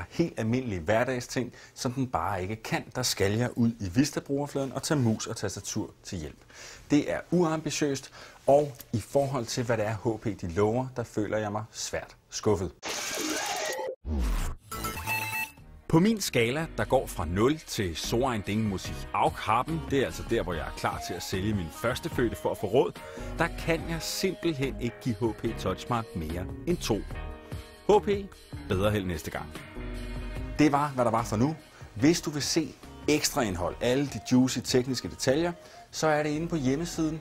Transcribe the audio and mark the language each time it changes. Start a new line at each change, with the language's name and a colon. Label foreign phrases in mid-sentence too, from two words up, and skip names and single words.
Danish: Helt almindelige hverdagsting, som den bare ikke kan. Der skal jeg ud i Vista-brugerfladen og tage mus og tastatur til hjælp. Det er uambitiøst, og i forhold til, hvad det er HP de lover, der føler jeg mig svært skuffet. På min skala, der går fra 0 til
German: so ein Ding muss ich auch haben,
Danish: det er altså der, hvor jeg er klar til at sælge min førstefødte for at få råd, der kan jeg simpelthen ikke give HP TouchSmart mere end 2. HP, bedre held næste gang. Det var, hvad der var for nu. Hvis du vil se ekstra indhold, alle de juicy tekniske detaljer, så er det inde på hjemmesiden.